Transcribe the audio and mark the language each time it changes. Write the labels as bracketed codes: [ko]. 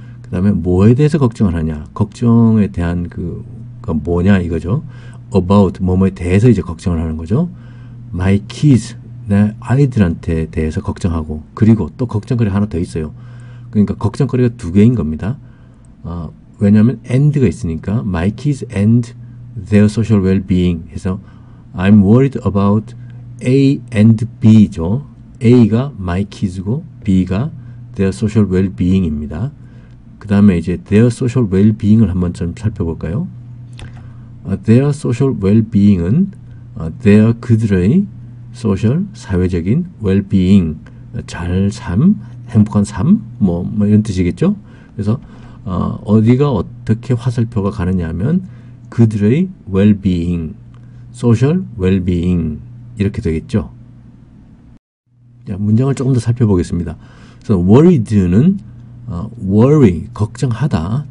[ko] 그 다음에 뭐에 대해서 걱정을 하냐, 걱정에 대한 그가 뭐냐 이거죠. about, 뭐뭐에 대해서 이제 걱정을 하는 거죠. [en] my kids, [ko] 내 아이들한테 대해서 걱정하고, 그리고 또 걱정거리가 하나 더 있어요. 그러니까 걱정거리가 두 개인 겁니다. 왜냐하면 and가 있으니까 [en] my kids and their social well-being [ko] 해서 [en] I'm worried about A and B [ko] 죠. A가 [en] my kids [ko] 고 B가 [en] their social well-being [ko] 입니다. 그 다음에 이제 [en] their social well-being [ko] 을 한번 좀 살펴볼까요? [en] their social well-being [ko] 은 their, 그들의 social, 사회적인 well-being, 잘 삶, 행복한 삶, 뭐 이런 뜻이겠죠. 그래서 어디가 어떻게 화살표가 가느냐 하면 그들의 well-being, social well-being 이렇게 되겠죠. 자, 문장을 조금 더 살펴보겠습니다. 그래서 worried는 worry, 걱정하다.